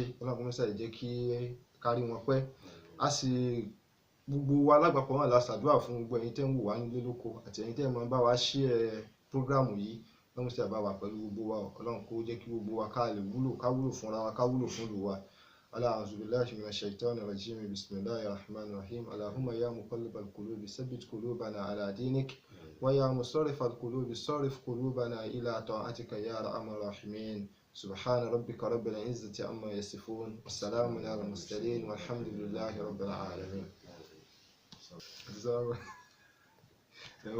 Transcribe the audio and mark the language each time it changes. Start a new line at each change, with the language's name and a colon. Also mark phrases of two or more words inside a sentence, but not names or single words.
Yoruba: Ọlọ́run ṣàlẹ̀ jẹ́ kí kárí wọn pẹ́. A sì gbogbo wa lágbàpọ̀ wọn la ṣàdúrà fún gbogbo ẹ̀yin tẹ́ ń wò wá nílé lóko àti ẹ̀yin tẹ́ máa bá wa share prógráàmù yìí. Ọlọ́run ṣàbá wà pẹ̀lú gbogbo wa. Ọlọ́run kó jẹ́ kí gbogbo wa ká lè wúlò, ká wúlò fúnra wa, ká wúlò fún ìlú wa.
Arabic: أعوذ بالله من الشيطان الرجيم بسم الله الرحمن الرحيم. اللهم يا مقلب القلوب ثبت قلوبنا على دينك. ويا مصرف القلوب صرف قلوبنا إلى طاعتك يا أرحم الراحمين. سبحان ربك رب العزة عما يصفون وسلام على المرسلين والحمد لله رب العالمين.